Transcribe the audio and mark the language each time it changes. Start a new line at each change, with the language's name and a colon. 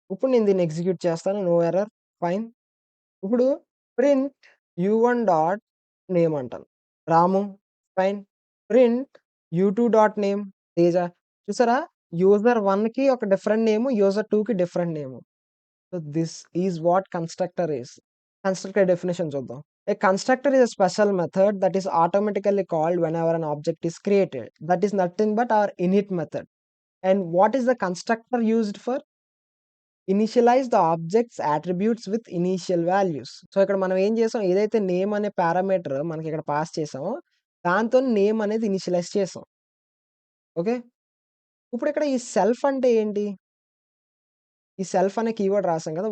Telugu: ఇప్పుడు నేను దీన్ని ఎగ్జిక్యూట్ చేస్తాను.
English: No error.
Telugu: ఫైన్. ఇప్పుడు ప్రింట్ యూ1 డాట్ నేమ్ అంటాను. రాము. Fine. Print యూ2 dot name Teja. చూసారా? యూజర్ 1కి ఒక డిఫరెంట్ నేము, యూజర్ 2కి different name.
English: So, this is what constructor is.
Telugu: Constructor definition చూద్దాం.
English: A constructor is a special method that is automatically called whenever an object is created. That is nothing but our init method. And what is the constructor used for? Initialize the objects attributes with initial values.
Telugu: So, ఇక్కడ మనం ఏం చేసాం ఏదైతే name అనే parameter మనకి ఇక్కడ pass చేసామో దాంతో నేమ్ అనేది ఇనిషియలైజ్ చేసాం. ఓకే. ఇప్పుడు ఇక్కడ ఈ సెల్ఫ్ అంటే ఏంటి? ఈ సెల్ఫ్ అనే కీవర్డ్ రాసాం కదా!